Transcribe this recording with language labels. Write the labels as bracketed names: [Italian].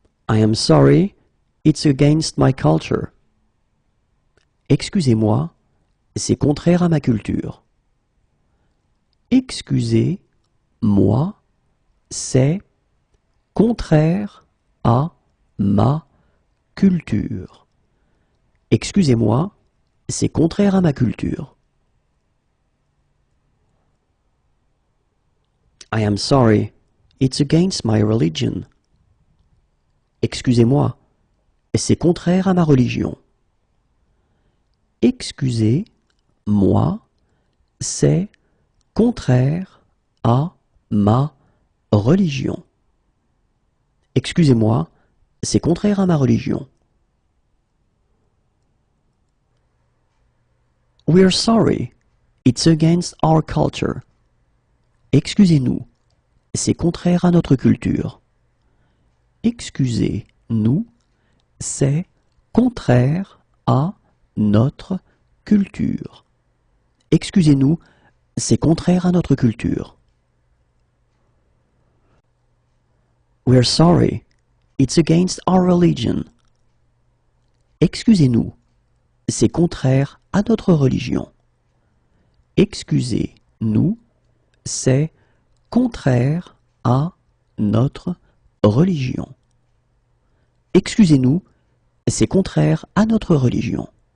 [English] I am sorry, it's against my culture. [French] Excusez-moi, c'est contraire à ma culture. Excusez-moi, c'est contraire à ma culture. Excusez-moi, c'est contraire à ma culture. [English] I am sorry, it's against my religion. [French] Excusez-moi, c'est contraire à ma religion. Excusez-moi, c'est contraire à ma religion. Excusez-moi, c'est contraire à ma religion. [English] We're sorry, it's against our culture. [French] Excusez-nous, c'est contraire à notre culture. Excusez-nous, c'est contraire à notre culture. Excusez-nous, c'est contraire à notre culture. [English] We're sorry, it's against our religion. [French] Excusez-nous, c'est contraire à notre religion. Excusez-nous, c'est contraire à notre religion. Excusez-nous, c'est contraire à notre religion.